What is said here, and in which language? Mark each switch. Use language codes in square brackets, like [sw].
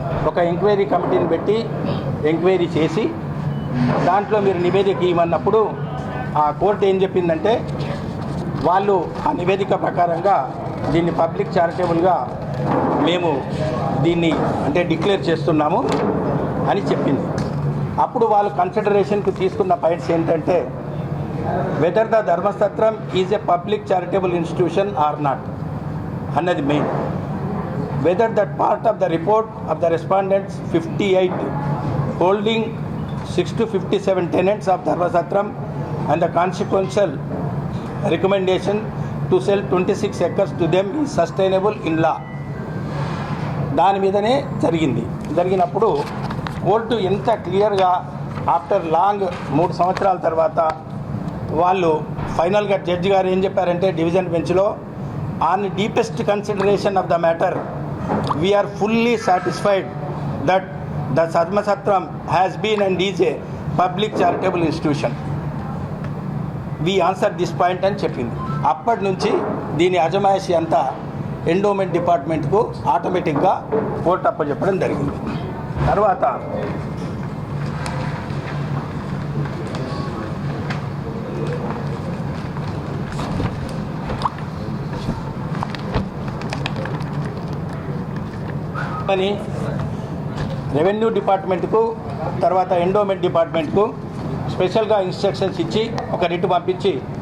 [te] ఒక ఎంక్వైరీ కమిటీని పెట్టి ఎంక్వైరీ చేసి దాంట్లో మీరు నివేదిక ఇవ్వమన్నప్పుడు ఆ కోర్టు ఏం చెప్పిందంటే వాళ్ళు ఆ నివేదిక ప్రకారంగా దీన్ని పబ్లిక్ చారిటబుల్గా మేము దీన్ని అంటే డిక్లేర్ చేస్తున్నాము అని చెప్పింది. అప్పుడు వాళ్ళు కన్సిడరేషన్కి తీసుకున్న పాయింట్స్ ఏంటంటే [en] whether the Dharmasatram is a public charitable institution or not [te] అన్నది main. [en] Whether that part of the report of the respondents 58 holding 6 to 57 tenants of Dharmasatram and the consequential recommendation to sell 26 acres to them is sustainable in law. [te] దాని మీదనే జరిగినప్పుడు court ఎంత క్లియర్గా after long 3 సంవత్సరాల తర్వాత వాళ్ళు ఫైనల్గా judge గారు ఏం చెప్పారంటే డివిజన్ బెంచ్లో [en] on the deepest consideration of the matter, we are fully satisfied that the Sadma Satram has been and is a public charitable institution. We answered this point [te] అని చెప్పింది. అప్పటి నుంచి దీని అజమాయిషి అంతా ఎండోమెంట్ డిపార్ట్మెంట్కు ఆటోమేటిక్గా కోర్టు అప్పచెప్పడం జరిగింది. తర్వాత అని రెవెన్యూ డిపార్ట్మెంట్కు తర్వాత ఎండోమెంట్ డిపార్ట్మెంట్కు స్పెషల్గా ఇన్స్ట్రక్షన్స్ ఇచ్చి ఒక రిట్ పంపించి